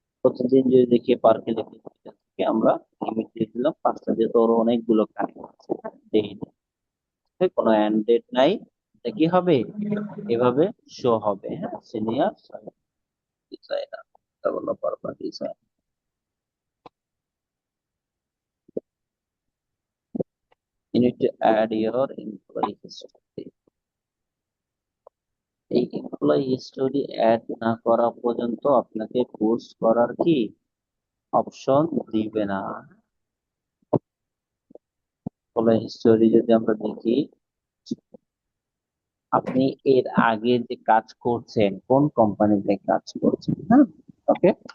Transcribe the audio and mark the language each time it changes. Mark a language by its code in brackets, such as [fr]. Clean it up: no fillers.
[bn] প্রতিদিন যদি দেখি পার কিলো থেকে আমরা লিমিট দিয়ে দিলাম 5টা, যেহেতু ওর অনেকগুলো কানেক্ট আছে, ডেইলি কোনো এন্ড ডেট নাই, এটা কি হবে, এভাবে শো হবে, হ্যাঁ, সিনিয়র ডিজাইনার, ডেভেলপার বা design. [en] You need to add your employee history. [bn] এই এমপ্লয়ি হিস্টোরি অ্যাড না করা পর্যন্ত আপনাকে পোস্ট করার কি অপশন দিবে না। এমপ্লয়ি হিস্টোরি যদি আমরা দেখি, আপনি এর আগে যে কাজ করছেন কোন কোম্পানিতে কাজ করছেন, হ্যাঁ, ওকে।